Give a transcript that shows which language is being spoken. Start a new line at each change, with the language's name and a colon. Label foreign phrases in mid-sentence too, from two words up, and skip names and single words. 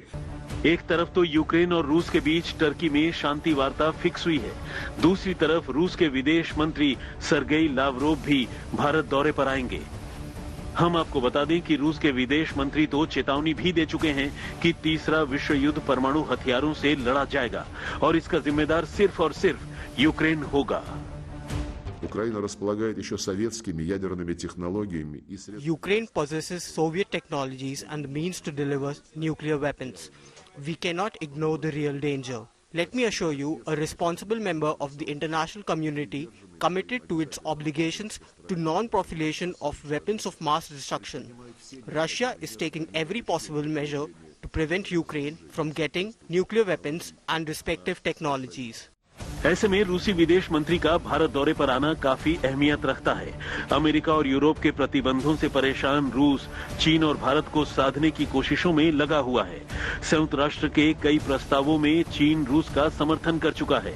Hindi: एक तरफ तो यूक्रेन और रूस के बीच टर्की में शांति वार्ता फिक्स हुई है, दूसरी तरफ रूस के विदेश मंत्री सर्गेई लावरोव भी भारत दौरे पर आएंगे। हम आपको बता दें कि रूस के विदेश मंत्री तो चेतावनी भी दे चुके हैं कि तीसरा विश्व युद्ध परमाणु हथियारों से लड़ा जाएगा और इसका जिम्मेदार सिर्फ और सिर्फ यूक्रेन होगा।
Russian: Украина располагает еще советскими ядерными технологиями и средствами.
English: Ukraine possesses Soviet technologies and the means to deliver nuclear weapons. We cannot ignore the real danger. Let me assure you, a responsible member of the international community committed to its obligations to non-proliferation of weapons of mass destruction. Russia is taking every possible measure to prevent Ukraine from getting nuclear weapons and respective technologies.
Hindi: ऐसे में रूसी विदेश मंत्री का भारत दौरे पर आना काफी अहमियत रखता है। अमेरिका और यूरोप के प्रतिबंधों से परेशान रूस चीन और भारत को साधने की कोशिशों में लगा हुआ है। संयुक्त राष्ट्र के कई प्रस्तावों में चीन रूस का समर्थन कर चुका है।